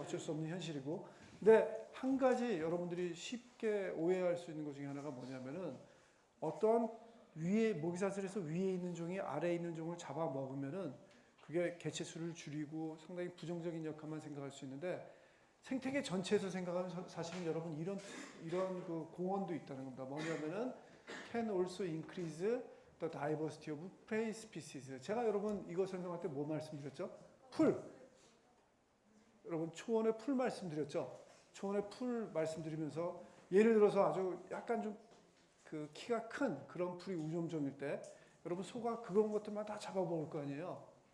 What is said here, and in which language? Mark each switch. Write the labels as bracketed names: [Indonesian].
[Korean] 어쩔 수 없는 현실이고. 근데 한 가지 여러분들이 쉽게 오해할 수 있는 것 중에 하나가 뭐냐면은 어떠한 위에 모기사슬에서 위에 있는 종이 아래에 있는 종을 잡아먹으면은 그게 개체수를 줄이고 상당히 부정적인 역할만 생각할 수 있는데 생태계 전체에서 생각하면 사실은 여러분 이런 그 공헌도 있다는 겁니다. 뭐냐면은 [English] can also increase the diversity of prey species. [Korean] 제가 여러분 이거 설명할 때 뭐 말씀드렸죠? 풀. 여러분 초원의 풀 말씀드렸죠? 초원의 풀 말씀드리면서 예를 들어서 아주 약간 좀 그 키가 큰 그런 풀이 우점종일 때 여러분 소가 그런 것들만 다 잡아먹을 거 아니에요.